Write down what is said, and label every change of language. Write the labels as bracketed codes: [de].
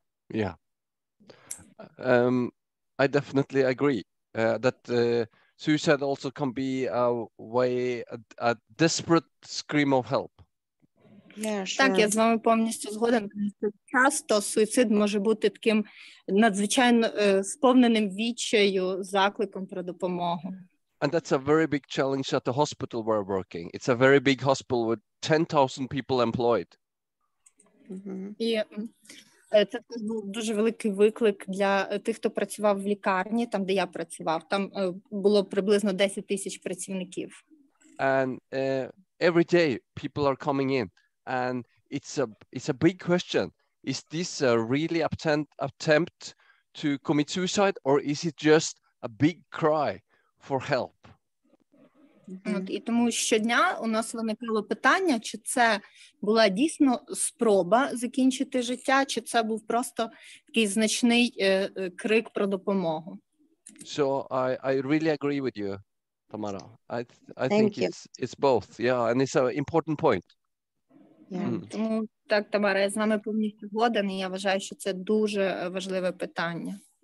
[en] Yeah, I definitely agree that suicide also can be a desperate scream of help. Yeah, sure. [uk] Так, я з вами повністю згоден. Часто суїцид може бути таким надзвичайно сповненим відчаю, закликом про допомогу. [en] And that's a very big challenge at the hospital we're working. It's a very big hospital with 10,000 people employed. [uk] І це був дуже великий виклик для тих, хто працював в лікарні, там, де я працював. Там було приблизно 10 тисяч працівників. [en] And every day people are coming in. And it's a big question. Is this a really attempt to commit suicide, or is it just a big cry for help? [uk] І тому щодня у нас виникало питання, чи це була дійсно спроба закінчити життя, чи це був просто такий значний крик про допомогу. [en] So I really agree with you, Tamara. I think it's both. Yeah, and it's an important point. [uk] Тому так, Тамара, я з вами повністю згоден, і я вважаю, що це дуже важливе питання.